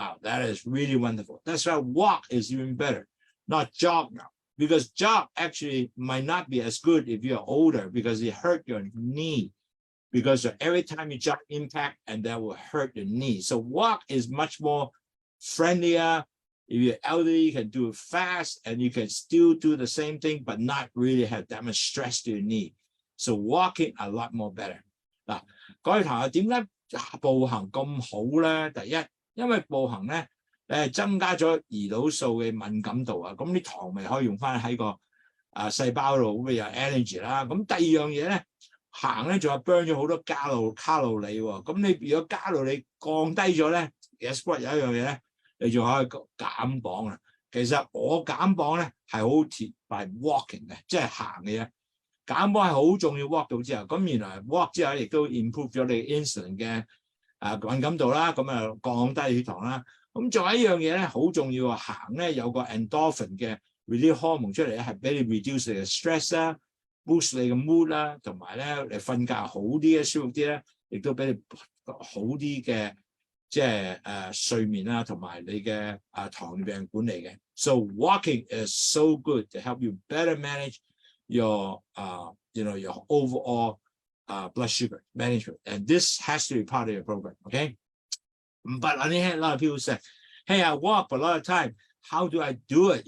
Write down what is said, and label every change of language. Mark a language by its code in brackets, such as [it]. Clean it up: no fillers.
[en] Wow, that is really wonderful. That's why walk is even better, not jog now, because jog actually might not be as good if you're older because it hurt your knee, because every time you jog impact and that will hurt your knee. So walk is much more friendlier. If you're elderly, you can do it fast and you can still do the same thing, but not really have that much stress to your knee. So walking a lot more better. [yue] 嗱，各位同學點解步行咁好咧？第一，因為步行咧，你係增加咗胰島素嘅敏感度啊，咁啲糖咪可以用翻喺個細胞度，咁有 energy 啦。咁第二樣嘢咧，行咧仲有 burn 咗好多卡路里喎。咁你如果卡路里降低咗咧 ， [en] guess what [yue] 有一樣嘢咧，你仲可以減磅啊。其實我減磅咧係好貼 [en] by walking [yue] 嘅，即係行嘅啫。減磅係好重要 ，walk 到之後，咁原來 walk 之後亦都 improve 咗你 insulin 嘅敏感度啦，咁啊降低血糖啦。咁仲有一樣嘢咧，好重要啊！行咧有個 endorphin 嘅 [en] release hormone [yue] 出嚟咧，係俾你 reduce 你嘅 stress 啦 ，boost 你嘅 mood 啦，同埋咧你瞓覺好啲嘅舒服啲咧，亦都俾你好啲嘅即係睡眠啦，同埋你嘅糖尿病管理嘅。 [en] So walking is so good to help you better manage your your overall blood sugar management, and this has to be part of your program. Okay, but on the hand, a lot of people say, "Hey, I walk, but a lot of time, how do I do it?